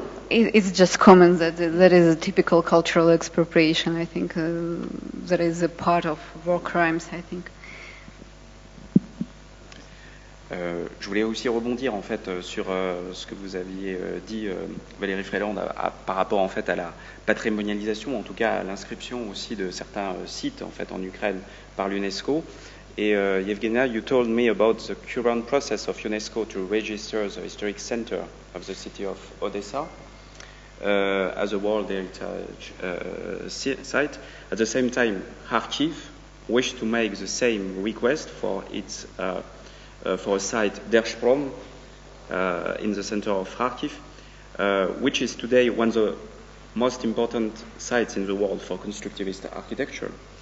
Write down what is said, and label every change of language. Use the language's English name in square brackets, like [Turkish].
[English] It's just common that there is a typical cultural expropriation. I think that is a part of war crimes, I think. [French] Je voulais aussi rebondir en fait sur ce que vous aviez dit, Valérie Freeland, par rapport en fait à la patrimonialisation, en tout cas à l'inscription aussi de certains sites en fait en Ukraine par l'UNESCO. [English] Yevgenia, you told me about the current process of UNESCO to register the historic center of the city of Odessa as a World Heritage site. At the same time, Kharkiv wished to make the same request for its for a site Держпром in the center of Kharkiv, which is today one of the most important sites in the world for constructivist architecture.